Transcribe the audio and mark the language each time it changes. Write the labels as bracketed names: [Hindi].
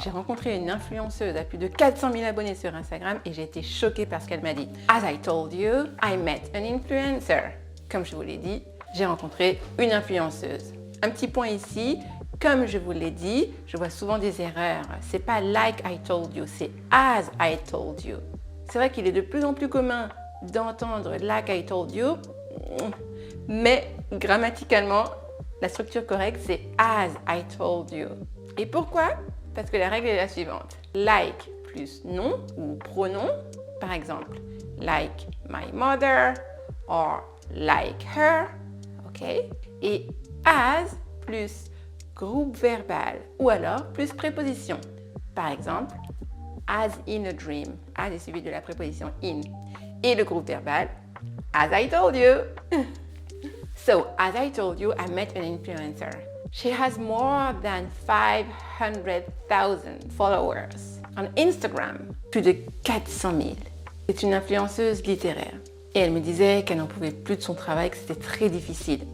[French] J'ai rencontré une influenceuse à plus de 400 000 abonnés sur Instagram et j'ai été choquée par ce qu'elle m'a dit. [English] As I told you, I met an influencer. [French] Comme je vous l'ai dit, j'ai rencontré une influenceuse. Un petit point ici, comme je vous l'ai dit, je vois souvent des erreurs. [English] C'est pas like I told you, c'est as I told you. [French] C'est vrai qu'il est de plus en plus commun d'entendre like I told you, mais grammaticalement, la structure correcte, c'est as I told you. Et pourquoi? Parce que la règle est la suivante. Like plus nom ou pronom, par exemple, like my mother or like her, ok? Et as plus groupe verbal ou alors plus préposition. [English] Par exemple, as in a dream. [French] As est suivi de la préposition in. [English] Et le groupe verbal, as I told you. So, as I told you, I met an influencer. She has more than 500,000 followers on Instagram, plus de 400 000. [French] C'est une influenceuse littéraire. Et elle me disait qu'elle n'en pouvait plus de son travail, que c'était très difficile.